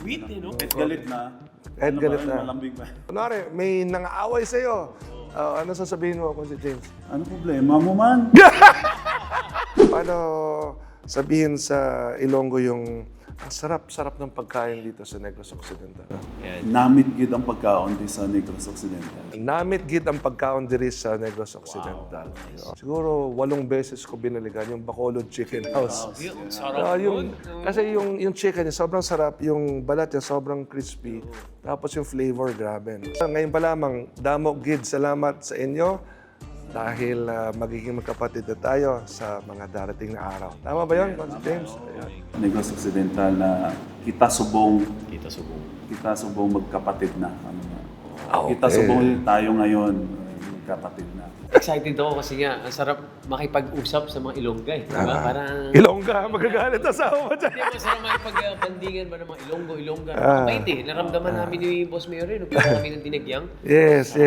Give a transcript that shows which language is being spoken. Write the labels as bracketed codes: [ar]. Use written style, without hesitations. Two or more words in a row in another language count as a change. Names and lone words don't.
[tl] Sweet eh, no? Kahit galit na. Kahit galit na. Malambing ba? Kunwari, may nangaaway sa'yo. Ano sasabihin mo, Konse James? Ano problema mo man? Paano sabihin sa Ilonggo yung ang sarap-sarap ng pagkain dito sa Negros Occidental? [hil] Namit gid ang pagkaon di sa Negros Occidental. Namit gid ang pagkaon diri sa Negros Occidental. [tl] Siguro 8 beses ko binalikan yung Bacolod Chicken House. Sarap Kasi yung chicken niya sobrang sarap, yung balat niya sobrang crispy, tapos yung flavor grabe. No? Ngayon pa lamang, [hil] damo gid, [tl] salamat sa inyo dahil magiging magkapatid na tayo sa mga darating na araw. Tama ba yun, Konse James? Ayan. [hil] Negros Occidental na kita subong Kita subong. [tl] magkapatid na. Ano na. Okay. [hil] Kita subong [tl] tayo ngayon magkapatid na. Excited ako kasi nga, ang sarap makipag-usap sa mga Ilongga eh. Diba? Parang... Ilongga, magagalit asawa mo dyan. Hindi mo sarap makipag-bandingan ba ng mga Ilongga. Mabait eh. Naramdaman namin ni Boss Mayor eh. Nagpunta kami ng Dinagyang. Yes, Sarap